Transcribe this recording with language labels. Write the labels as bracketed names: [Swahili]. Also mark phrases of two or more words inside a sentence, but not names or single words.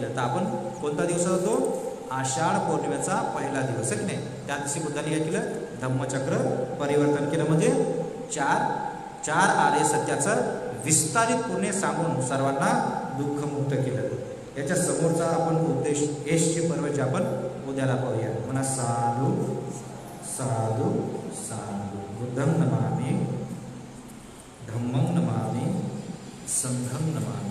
[Marathi] तर आपण कोणता दिवस होतो, आषाढ पौर्णिमेचा पहिला दिवस आहे की नाही. त्या दिवशी बुद्धांनी काय केलं, धम्मचक्र परिवर्तन केलं. म्हणजे 4 आर्य सत्याचं विस्तारित पूर्ण सांगून सर्वांना दुःखमुक्त केलं. याच्या समोरचा आपण उपदेश यशचे पर्वचे आपण उद्याला पाहूया. म्हणा साधू साधू साधू. [Pali] बुद्धं नमामि, धम्मं नमामि, संघं नमामि.